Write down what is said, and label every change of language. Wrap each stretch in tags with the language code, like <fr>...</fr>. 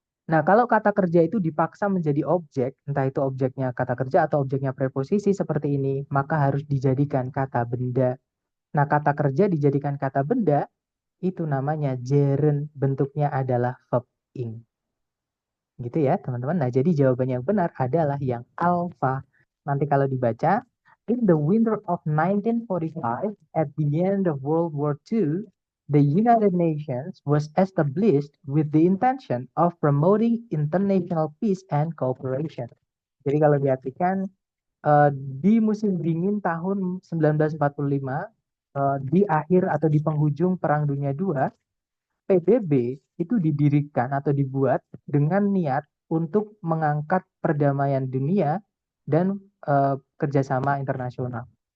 <id>Nah, kalau kata kerja itu dipaksa menjadi objek, entah itu objeknya kata kerja atau objeknya preposisi seperti ini, maka harus dijadikan kata benda. Nah, kata kerja dijadikan kata benda, itu namanya gerund, bentuknya adalah verb ing. Gitu ya, teman-teman. Nah, jadi jawaban yang benar adalah yang alpha. Nanti kalau dibaca,</id> <en>in the winter of 1945, at the end of World War II, the United Nations was established with the intention of promoting international peace and cooperation.</en> <id>Jadi kalau diartikan di musim dingin tahun 1945, di akhir atau di penghujung Perang Dunia II, PBB itu didirikan atau dibuat dengan niat untuk mengangkat perdamaian dunia dan kerjasama internasional.</id>